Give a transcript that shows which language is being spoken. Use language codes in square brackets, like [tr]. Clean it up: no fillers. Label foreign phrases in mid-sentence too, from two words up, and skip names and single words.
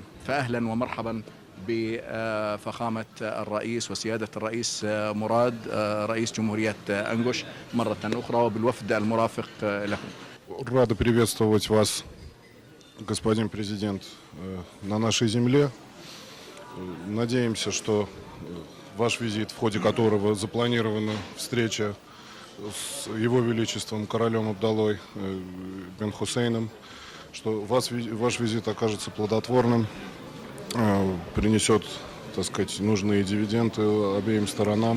[ar] فأهلا ومرحبا بفخامة الرئيس وسيادة الرئيس مراد رئيس جمهورية أنقش مرة أخرى وبالوفد المرافق له. [ru] Рады приветствовать вас, господин президент, на нашей земле. Надеемся, что ваш визит, в ходе которого запланирована встреча с Его Величеством королем Абдаллой бен Хусейном, что ваш визит окажется плодотворным, принесет, так сказать, нужные дивиденды обеим сторонам.